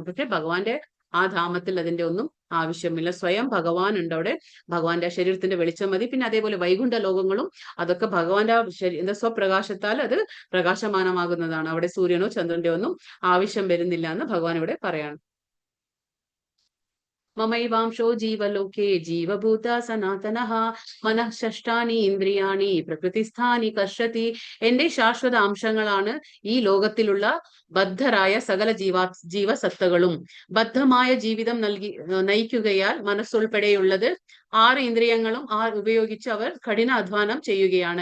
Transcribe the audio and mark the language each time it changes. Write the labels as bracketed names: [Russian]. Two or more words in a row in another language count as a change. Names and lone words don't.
[Malayalam] പക്ഷെ ഭഗവാന്റെ ആ ധാമത്തിൽ അതിന്റെ ഒന്നും ആവശ്യമില്ല. സ്വയം ഭഗവാൻ ഉണ്ട് അവിടെ. ഭഗവാന്റെ ശരീരത്തിന്റെ വെളിച്ചം മതി. പിന്നെ അതേപോലെ വൈകുണ്ഠ ലോകങ്ങളും അതൊക്കെ ഭഗവാന്റെ എന്താ സ്വപ്രകാശത്താൽ അത് പ്രകാശമാനമാകുന്നതാണ്. അവിടെ സൂര്യനോ ചന്ദ്രന്റെയോ ഒന്നും ആവശ്യം വരുന്നില്ല എന്ന് ഭഗവാൻ ഇവിടെ പറയാണ്. [Sanskrit] മമൈവാംശോ ജീവലോകേ ജീവഭൂത സനാതനഃ മനഃ ഷഷ്ടാനി ഇന്ദ്രിയാണി പ്രകൃതിസ്ഥാനി കർഷതി. [Malayalam] എന്റെ ശാശ്വത അംശങ്ങളാണ് ഈ ലോകത്തിലുള്ള ബദ്ധരായ സകല ജീവസത്തകളും. ബദ്ധമായ ജീവിതം നയിക്കുകയാൽ മനസ്സുൾപ്പെടെയുള്ളത് 6 ഇന്ദ്രിയങ്ങളും ഉപയോഗിച്ച് അവർ കഠിന അധ്വാനം ചെയ്യുകയാണ്.